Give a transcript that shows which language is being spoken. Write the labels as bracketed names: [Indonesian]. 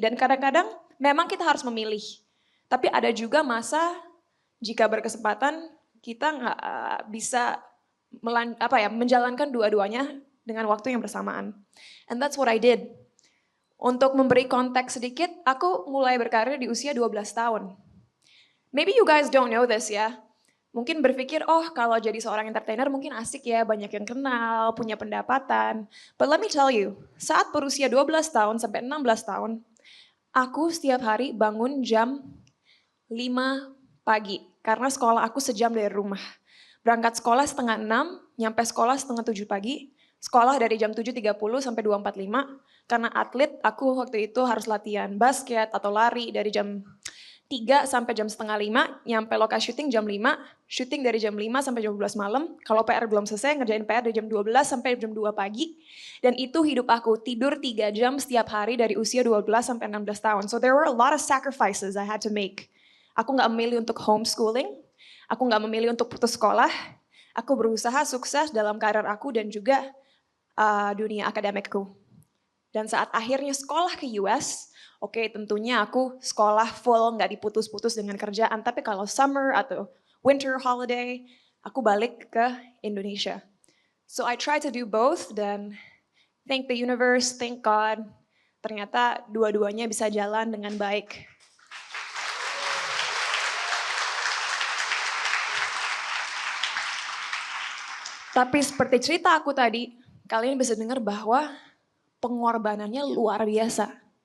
[Indonesian] Dan kadang-kadang memang kita harus memilih. Tapi ada juga masa jika berkesempatan kita gak bisa menjalankan dua-duanya dengan waktu yang bersamaan. [English] And that's what I did. [Indonesian] Untuk memberi konteks sedikit, aku mulai berkarir di usia 12 tahun. [English] Maybe you guys don't know this ya. [Indonesian] Mungkin berpikir, oh kalau jadi seorang entertainer mungkin asik ya, banyak yang kenal, punya pendapatan. [English] But let me tell you, [Indonesian] saat berusia 12 tahun sampai 16 tahun, aku setiap hari bangun jam 5 pagi. Karena sekolah aku sejam dari rumah. Berangkat sekolah setengah 6, nyampe sekolah setengah 7 pagi. Sekolah dari jam 7.30 sampai 2.45, karena atlet aku waktu itu harus latihan basket atau lari dari jam 3 sampai jam setengah 5, nyampe lokasi syuting jam 5, syuting dari jam 5 sampai jam 12 malam, kalau PR belum selesai ngerjain PR dari jam 12 sampai jam 2 pagi, dan itu hidup aku, tidur 3 jam setiap hari dari usia 12 sampai 16 tahun. [English] So there were a lot of sacrifices I had to make. [Indonesian] Aku gak memilih untuk homeschooling, aku gak memilih untuk putus sekolah, aku berusaha sukses dalam karir aku dan juga dunia akademikku. Dan saat akhirnya sekolah ke US, oke, tentunya aku sekolah full, nggak diputus-putus dengan kerjaan. Tapi kalau summer atau winter holiday, aku balik ke Indonesia. [English] So I try to do both dan thank the universe, thank God. [Indonesian] Ternyata dua-duanya bisa jalan dengan baik. Tapi seperti cerita aku tadi, kalian bisa dengar bahwa pengorbanannya luar biasa.